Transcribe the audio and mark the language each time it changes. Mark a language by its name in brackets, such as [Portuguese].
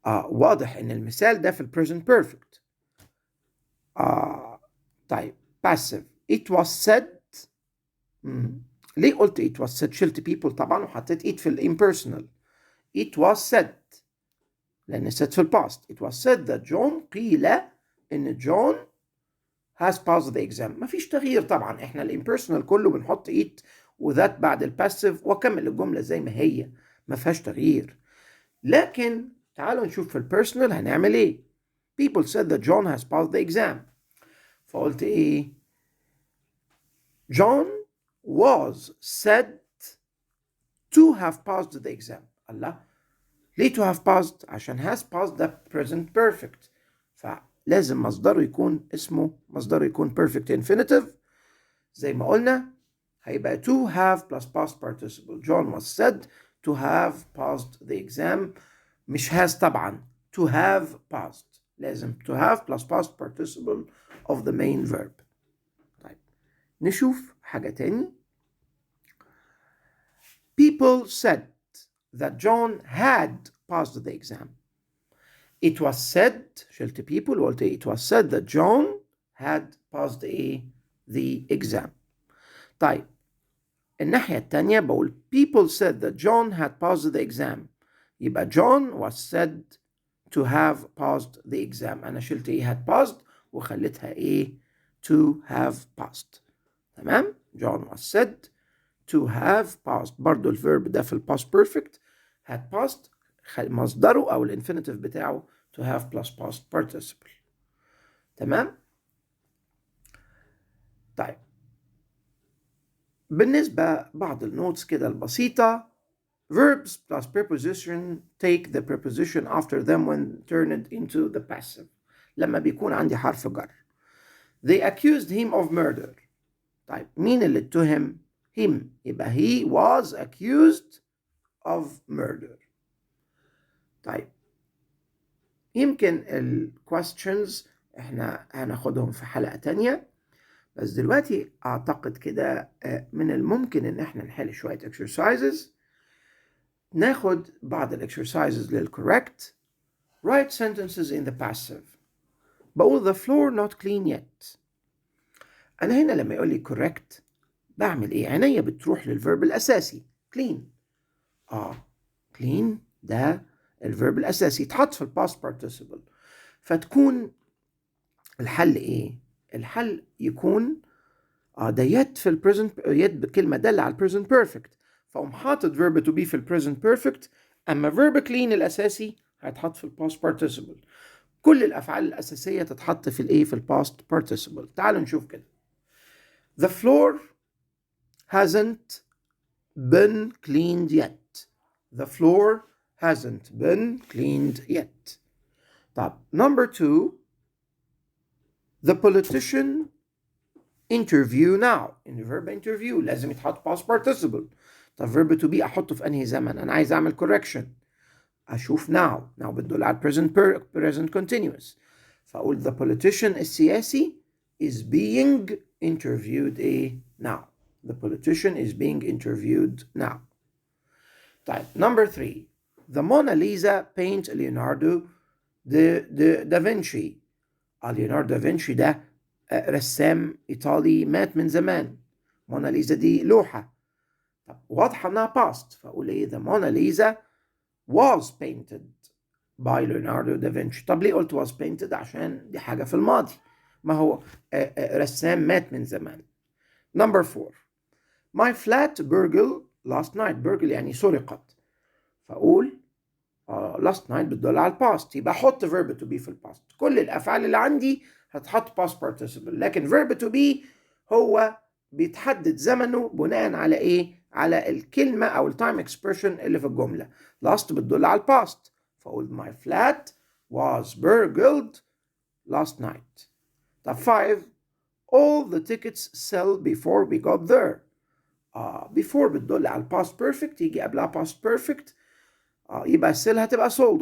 [Arabic] واضح ان المثال ده في ال present perfect. طيب [English] passive it was said [Arabic] ليه قلت it was said؟ شلت people طبعا وحطيت it في impersonal. [English] it was said لأن said في past. it was said that John، [Arabic] قيل إن [English] John has passed the exam. [Arabic] مفيش تغيير طبعا، احنا الامبيرسونال كله بنحط it وذات بعد الباسيف واكمل الجملة زي ما هي، ما فيهاش تغيير. لكن تعالوا نشوف في البيرسونال هنعمل ايه. [English] people said that John has passed the exam. [Arabic] فقلت ايه؟ [English] John was said to have passed the exam. [Arabic] الله، ليه to have passed؟ عشان has passed ده present perfect، فلازم مصدره يكون اسمه مصدره يكون perfect infinitive. زي ما قلنا هيبقى to have plus past participle. [English] John was said to have passed the exam، مش has طبعا، to have passed لازم to have plus past participle of the main verb. [Arabic] طيب نشوف حاجة تاني. [English] people said that John had passed the exam. it was said، شلت people وقلت it was said that John had passed the exam. [Arabic] طيب الناحية التانية بقول [English] people said that John had passed the exam، يبقى John was said to have passed the exam. [Arabic] أنا شلت had passed وخليتها to have passed. [English] تمام؟ John was said to have passed. [Arabic] برضو الفيرب ده في past perfect had passed مصدره أو الانفينيتيف بتاعه to have plus past participle. تمام؟ طيب بالنسبة بعض النوتس كده البسيطة. [English] verbs plus preposition take the preposition after them when turned into the passive. [Arabic] لما بيكون عندي حرف جر. [English] they accused him of murder. [Arabic] طيب مين اللي اتهم؟ [English] him، يبقى he was accused of murder. [Arabic] طيب يمكن ال questions احنا هناخدهم في حلقة تانية، بس دلوقتي اعتقد كده من الممكن ان احنا نحل شوية exercises. ناخد بعض exercises للcorrect. [English] write sentences in the passive. بقول the floor not clean yet. [Arabic] انا هنا لما يقول لي correct بعمل ايه؟ عينيا بتروح للفيرب الاساسي clean. clean ده الفيرب الاساسي يتحط في past participle، فتكون الحل ايه؟ الحل يكون ده yet في present yet بكلمة دالة على present perfect، فأقوم حاطط verb to be في present perfect، أما verb clean الأساسي هيتحط في past participle. كل الأفعال الأساسية تتحط في في past participle. تعالوا نشوف كده. [English] The floor hasn't been cleaned yet. The floor hasn't been cleaned yet. طب number 2. The politician interview now. [Arabic] in verb interview لازم يتحط past participle. طب verb to be احطه في انهي زمن؟ انا عايز اعمل correction، اشوف now بتدل على present continuous، فاقول [English] the politician السياسي is being interviewed now. the politician is being interviewed now. طيب number 3. the Mona Lisa paint Leonardo da Vinci. [Arabic] ليوناردو دافنشي ده رسام إيطالي مات من زمان. موناليزا دي لوحة، طب واضحة إنها [English] past، فأقول the Mona Lisa was painted by Leonardo da Vinci. [Arabic] طب ليه قلت was painted؟ عشان دي حاجة في الماضي، ما هو رسام مات من زمان. [English] number 4. my flat burgled last night. burgle [Arabic] يعني سرقت، فأقول [English] last night بتدل على past، يبقى احط verb to be في past. [Arabic] كل الافعال اللي عندي هتحط past participle، لكن verb to be هو بيتحدد زمنه بناء على على الكلمة او التايم expression اللي في الجملة. [English] last بتدل على past، فاقول my flat was burgled last night. [Arabic] طب 5. [English] all the tickets sell before we got there. before بتدل على past perfect، [Arabic] يجي قبلها [English] past perfect، يبقى still هتبقى sold.